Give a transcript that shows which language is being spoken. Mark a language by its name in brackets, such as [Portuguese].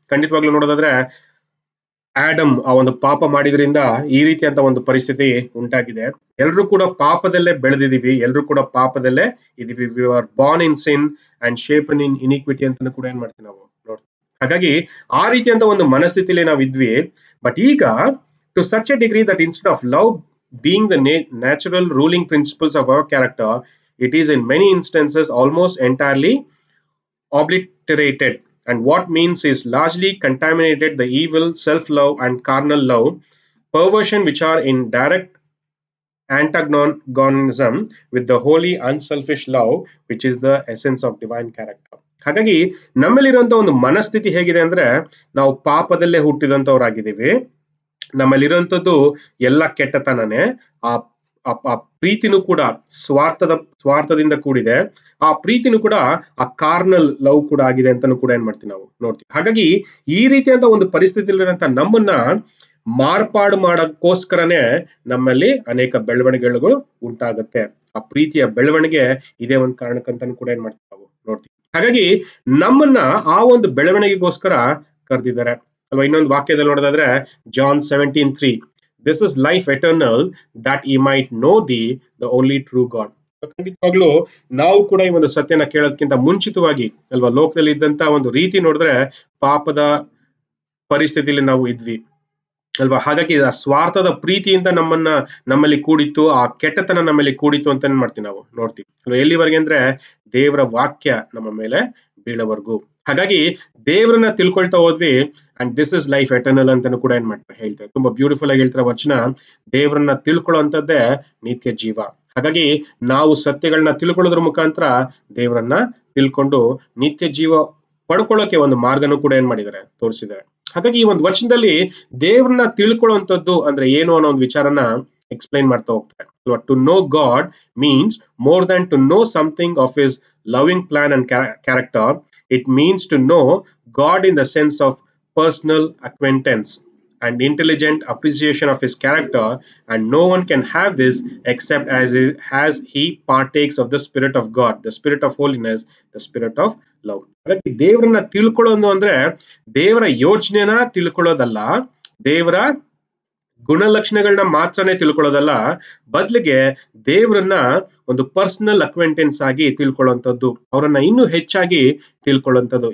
[Kannada] ಖಂಡಿತವಾಗ್ಲೂ ನೋಡೋದಾದ್ರೆ ಆಡಮ್ ಆ ಒಂದು ಪಾಪ ಮಾಡಿದ್ರಿಂದ ಈ ರೀತಿಯಂತ ಒಂದು ಪರಿಸ್ಥಿತಿ ಉಂಟಾಗಿದೆ. ಎಲ್ಲರೂ ಕೂಡ ಪಾಪದಲ್ಲೇ ಬೆಳೆದಿದೀವಿ, ಎಲ್ಲರೂ ಕೂಡ ಪಾಪದಲ್ಲೇ ಇದೀವಿ. [English] we are born in sin and shapen in iniquity [Kannada] ಅಂತ ಕೂಡ ಏನ್ ಮಾಡ್ತೀವಿ ನಾವು ನೋಡ್ತೀವಿ. ಹಾಗಾಗಿ ಆ ರೀತಿಯಂತ ಒಂದು ಮನಸ್ಥಿತಿಲಿ ನಾವು ಇದ್ವಿ. [English] but [Kannada] ಈಗ [English] To such a degree that instead of love being the natural ruling principles of our character, it is in many instances almost entirely obliterated, and what means is largely contaminated the evil self-love and carnal love perversion which are in direct antagonism with the holy unselfish love which is the essence of divine character. [Kannada] ಹಾಗಾಗಿ ನಮ್ಮಲ್ಲಿರುವಂತ ಒಂದು ಮನಸ್ಥಿತಿ ಹೇಗಿದೆ ಅಂದ್ರೆ ನಾವು ಪಾಪದಲ್ಲೇ ಹುಟ್ಟಿದಂತವರಾಗಿದ್ದೀವಿ, ನಮ್ಮಲ್ಲಿರುವಂತದ್ದು ಎಲ್ಲ ಕೆಟ್ಟತನನೇ. ಆ ಪ್ರೀತಿನೂ ಕೂಡ ಸ್ವಾರ್ಥದಿಂದ ಕೂಡಿದೆ, ಆ ಪ್ರೀತಿನೂ ಕೂಡ ಆ [English] carnal love [Kannada] ಕೂಡ ಆಗಿದೆ ಅಂತಾನು ಕೂಡ ಏನ್ ಮಾಡ್ತೀವಿ ನಾವು ನೋಡ್ತೀವಿ. ಹಾಗಾಗಿ ಈ ರೀತಿಯಾದ ಒಂದು ಪರಿಸ್ಥಿತಿಯಲ್ಲಿರುವಂತ ನಮ್ಮನ್ನ ಮಾರ್ಪಾಡು ಮಾಡೋಕ್ಕೋಸ್ಕರನೇ ನಮ್ಮಲ್ಲಿ ಅನೇಕ ಬೆಳವಣಿಗೆಗಳು ಉಂಟಾಗುತ್ತೆ. ಆ ಪ್ರೀತಿಯ ಬೆಳವಣಿಗೆ ಇದೇ ಒಂದು ಕಾರಣಕ್ಕಂತಾನು ಕೂಡ ಏನ್ ಮಾಡ್ತೀವಿ ನಾವು ನೋಡ್ತೀವಿ. ಹಾಗಾಗಿ ನಮ್ಮನ್ನ ಆ ಒಂದು ಬೆಳವಣಿಗೆಗೋಸ್ಕರ ಕರೆದಿದ್ದಾರೆ ಅಲ್ವಾ. ಇನ್ನೊಂದು ವಾಕ್ಯದಲ್ಲಿ ನೋಡೋದಾದ್ರೆ [English] John 17:3 this is life eternal that ye might know thee the only true God. [Kannada] ಖಂಡಿತವಾಗ್ಲೂ ನಾವು ಕೂಡ ಈ ಒಂದು ಸತ್ಯನ ಕೇಳೋದಕ್ಕಿಂತ ಮುಂಚಿತವಾಗಿ ಅಲ್ವಾ ಲೋಕದಲ್ಲಿ ಇದ್ದಂತ ಒಂದು ರೀತಿ ನೋಡಿದ್ರೆ ಪಾಪದ ಪರಿಸ್ಥಿತಿಯಲ್ಲಿ ನಾವು ಇದ್ವಿ ಅಲ್ವಾ. ಹಾಗಾಗಿ ಆ ಸ್ವಾರ್ಥದ ಪ್ರೀತಿಯಿಂದ ನಮ್ಮಲ್ಲಿ ಕೂಡಿತ್ತು, ಆ ಕೆಟ್ಟತನ ನಮ್ಮಲ್ಲಿ ಕೂಡಿತ್ತು ಅಂತ ಏನ್ ಮಾಡ್ತೀವಿ ನಾವು ನೋಡ್ತೀವಿ ಅಲ್ವಾ. ಎಲ್ಲಿವರೆಗೆ ಅಂದ್ರೆ ದೇವರ ವಾಕ್ಯ ನಮ್ಮ ಮೇಲೆ ಬೀಳೋವರೆಗೂ. ಹಾಗಾಗಿ ದೇವರನ್ನ ತಿಳ್ಕೊಳ್ತಾ ಹೋದ್ವಿ [English] and this is life eternal [Kannada] ಅಂತಾನು ಕೂಡ ಏನ್ ಮಾಡ್ತಾರೆ ಹೇಳ್ತಾರೆ. ತುಂಬಾ ಬ್ಯೂಟಿಫುಲ್ ಆಗಿ ಹೇಳ್ತಾರೆ ವಚನ, ದೇವರನ್ನ ತಿಳ್ಕೊಳ್ಳುವಂತದ್ದೇ ನಿತ್ಯ ಜೀವ. ಹಾಗಾಗಿ ನಾವು ಸತ್ಯಗಳನ್ನ ತಿಳ್ಕೊಳ್ಳೋದ್ರ ಮುಖಾಂತರ ದೇವರನ್ನ ತಿಳ್ಕೊಂಡು ನಿತ್ಯ ಜೀವ ಪಡ್ಕೊಳ್ಳೋಕೆ ಒಂದು ಮಾರ್ಗನೂ ಕೂಡ ಏನ್ ಮಾಡಿದ್ದಾರೆ ತೋರಿಸಿದ್ದಾರೆ. ಹಾಗಾಗಿ ಈ ಒಂದು ವಚನದಲ್ಲಿ ದೇವ್ರನ್ನ ತಿಳ್ಕೊಳ್ಳುವಂಥದ್ದು ಅಂದ್ರೆ ಏನು ಅನ್ನೋ ಒಂದು ವಿಚಾರನ ಎಕ್ಸ್ಪ್ಲೈನ್ ಮಾಡ್ತಾ ಹೋಗ್ತಾರೆ. [English] To know God means more than to know something of his loving plan and character. It means to know God in the sense of personal acquaintance and intelligent appreciation of his character, and no one can have this except as he partakes of the Spirit of God, the Spirit of holiness, the Spirit of love. [Kannada] ಹಾಗಾಗಿ ದೇವರನ್ನ ತಿಳ್ಕೊಳ್ಳೋದು ಅಂದ್ರೆ ದೇವರ ಯೋಚನೆನ ತಿಳ್ಕೊಳ್ಳೋದಲ್ಲ, ದೇವರ ಗುಣಲಕ್ಷಣಗಳನ್ನ ಮಾತ್ರನೇ ತಿಳ್ಕೊಳ್ಳೋದಲ್ಲ, ಬದಲಿಗೆ ದೇವರನ್ನ ಒಂದು [English] personal acquaintance [Kannada] ಆಗಿ ತಿಳ್ಕೊಳ್ಳುವಂಥದ್ದು, ಅವರನ್ನ ಇನ್ನೂ ಹೆಚ್ಚಾಗಿ ತಿಳ್ಕೊಳ್ಳುವಂಥದ್ದು.